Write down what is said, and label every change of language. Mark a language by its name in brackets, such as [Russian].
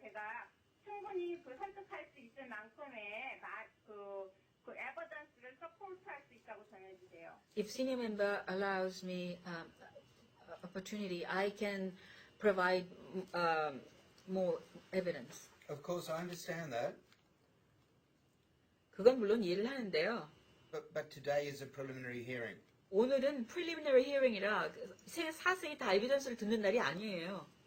[Korean] 제가 충분히 설득할 수 있을 만큼의 에버던스를 서포트할 수 있다고 전해주세요. [English] If senior member allows me opportunity, I can provide more evidence. Of course, I understand that. [Korean] 그건 물론 이해를 하는데요. [English] But today is a preliminary hearing. [Korean] 오늘은 preliminary hearing이라 사생이 다 에비던스를 듣는 날이 아니에요.